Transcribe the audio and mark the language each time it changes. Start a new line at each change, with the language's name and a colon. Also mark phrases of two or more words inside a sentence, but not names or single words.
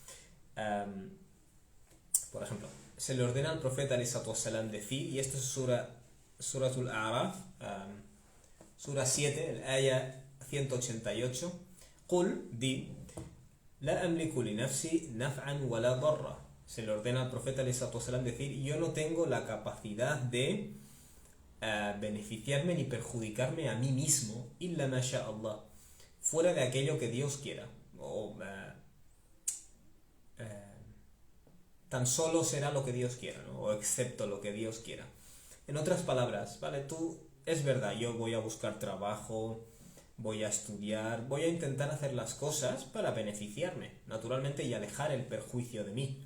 Spanish: Por ejemplo, se le ordena al profeta ﷺ decir, y esto es Suratul A'raf, Sura 7, el Aya 188,
Arabic: Qul, di, لا أملك لنفسي نفعا ولا ضرا.
Spanish: Se le ordena al profeta ﷺ decir, yo no tengo la capacidad de beneficiarme ni perjudicarme a mí mismo,
Arabic: إلا ما شاء الله,
Spanish: fuera de aquello que Dios quiera, o tan solo será lo que Dios quiera, ¿no? O excepto lo que Dios quiera. En otras palabras, ¿vale? Es verdad, yo voy a buscar trabajo, voy a estudiar, voy a intentar hacer las cosas para beneficiarme, naturalmente, y alejar el perjuicio de mí.